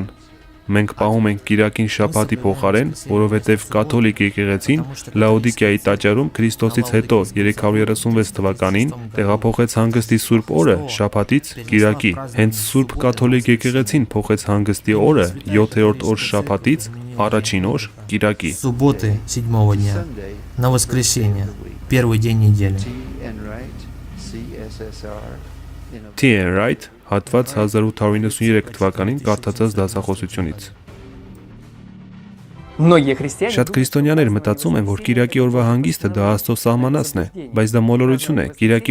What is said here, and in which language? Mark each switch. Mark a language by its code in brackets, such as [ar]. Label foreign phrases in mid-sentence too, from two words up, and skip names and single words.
[hy] մենք պահում ենք կիրակին շաբաթի փոխարեն, որովհետև կաթոլիկ եկեղեցին Լաոդիկիայի տաճարում Քրիստոսից հետո 336 թվականին տեղափոխեց հանգստի սուրբ օրը շաբաթից կիրակի։ Հենց Սուրբ կաթոլիկ եկեղեցին փոխեց հանգստի օրը 7-րդ օր շաբաթից առաջին օր կիրակի։ [ru] Субботы 7-го дня на воскресенье, первый день недели. [hy] T.N. Wright, հատված 1893 թվականին կարդացած դասախոսությունից։ Շատ քրիստոնյաներ մտածում են, որ Կիրակի օրվա հանգիստը դա Աստծո սահմանածն է, բայց դա մոլորություն է։ Կիրակի